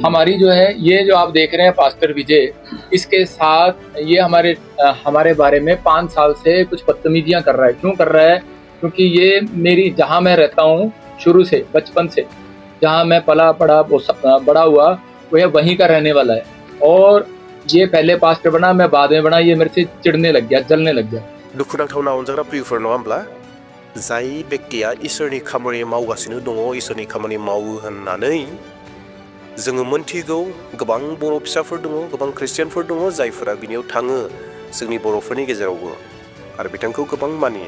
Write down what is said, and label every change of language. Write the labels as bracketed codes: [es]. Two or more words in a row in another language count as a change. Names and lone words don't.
[hi] हमारी जो है ये जो आप देख रहे हैं पास्टर विजय, इसके साथ ये हमारे बारे में 5 साल से कुछ बदतमीजियां कर रहा है। क्यों कर रहा है? क्योंकि ये मेरी, जहां मैं रहता हूँ शुरू से, बचपन से जहां मैं पला पड़ा बड़ा हुआ, वो वहीं का रहने वाला है। और ये पहले पास्टर बना, मैं बाद में बना। ये मेरे से चिढ़ने लग गया, जलने लग गया। [brx] दुखुनांथावना अनजाग्रा प्रियफोर नङा होमब्ला जाय बेक्तिया इसोरनि खामानि मावगासिनो दङ, इसोरनि खामानि मावो होननानै जोङो मोनथिगौ। गोबां बर' फिसाफोर दङ, गोबां ख्रिस्टियानफोर दङ जायफोरा बिनियाव थाङो, जोंनि बर'फोरनि गेजेरावबो, आरो बिथांखौ गोबां मानियो।